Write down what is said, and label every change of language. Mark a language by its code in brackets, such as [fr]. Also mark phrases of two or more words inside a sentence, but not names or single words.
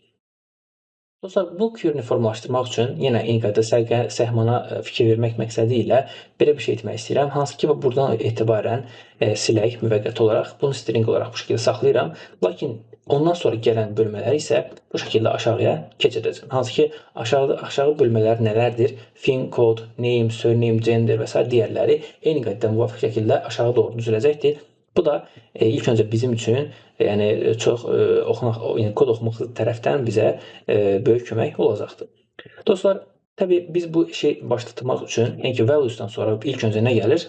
[az] Dostlar, bu query-ni formalaşdırmaq üçün yenə eyni qaydada səhmana fikir vermək məqsədi ilə belə bir şey etmək istəyirəm. Hansı ki, buradan etibarən silək müvəqqəti olaraq, bunu string olaraq bu şəkildə saxlayıram. Lakin ondan sonra gələn bölmələri isə bu şəkildə aşağıya keçəcəm. Hansı ki, aşağı bölmələr nələrdir? Fin, [en] code, name, surname, gender [az] və s. digərləri eyni qaydada müvafiq şəkildə aşağı doğru düzələcəkdir. Bu da ilk öncə bizim üçün, yəni çox kod oxumaq tərəfdən bizə böyük kömək olacaqdır. Dostlar, təbii biz bu işi başlatmaq üçün, yəni ki, values'dan sonra ilk öncə nə gəlir?